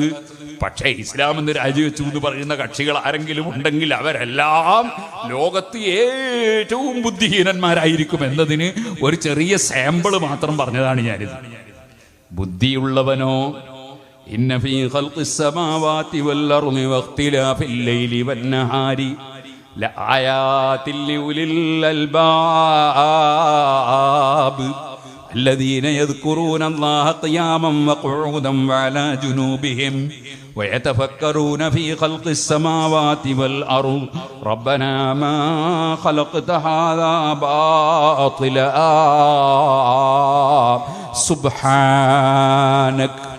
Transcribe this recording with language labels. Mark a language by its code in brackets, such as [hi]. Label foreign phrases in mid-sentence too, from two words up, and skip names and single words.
[ml] പക്ഷേ ഇസ്ലാം എന്ന് രാജിവെച്ചു എന്ന് പറയുന്ന കക്ഷികൾ ആരെങ്കിലും ഉണ്ടെങ്കിൽ അവരെല്ലാം ലോകത്ത് ഏറ്റവും ബുദ്ധിഹീനന്മാരായിരിക്കും എന്നതിന് ഒരു ചെറിയ സാമ്പിള് മാത്രം പറഞ്ഞതാണ് ഞാനിത്. [ar] ബുദ്ധിയുള്ളവനോ إن في خلق السماوات والأرض واختلاف الليل والنهار لآيات لأولي അൽബാബ് الذين يذكرون الله قياما وقعودا وعلى جنوبهم ويتفكرون في خلق السماوات والأرض ربنا ما خلقت هذا باطلا سبحانك.